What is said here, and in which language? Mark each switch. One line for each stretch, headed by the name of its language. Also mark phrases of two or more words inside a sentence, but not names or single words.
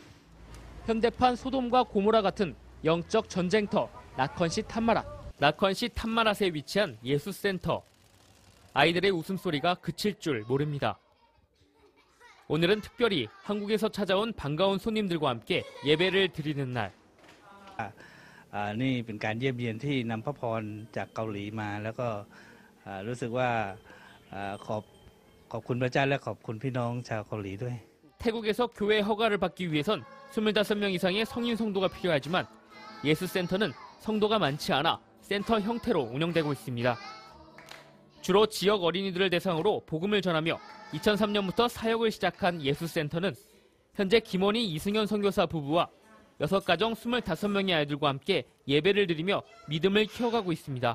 Korean: 현대판 소돔과 고모라 같은 영적 전쟁터 나컨시 탐마랏. 나컨시 탐마랏에 위치한 예수센터. 아이들의 웃음소리가 그칠 줄 모릅니다. 오늘은 특별히 한국에서 찾아온 반가운 손님들과 함께 예배를 드리는 날.
Thai: นี่เป็นการเยี่ยมเยียนที่นำพระพรจากเกาหลีมาแล้วก็รู้สึกว่าขอบคุณพระเจ้าและขอบคุณพี่น้องชาวเกาหลีด้วย
Korean: 태국에서 교회 허가를 받기 위해선 25명 이상의 성인 성도가 필요하지만 예수센터는 성도가 많지 않아 센터 형태로 운영되고 있습니다. 주로 지역 어린이들을 대상으로 복음을 전하며 2003년부터 사역을 시작한 예수센터는 현재 김원희 이승현 선교사 부부와 6가정 25명의 아이들과 함께 예배를 드리며 믿음을 키워가고 있습니다.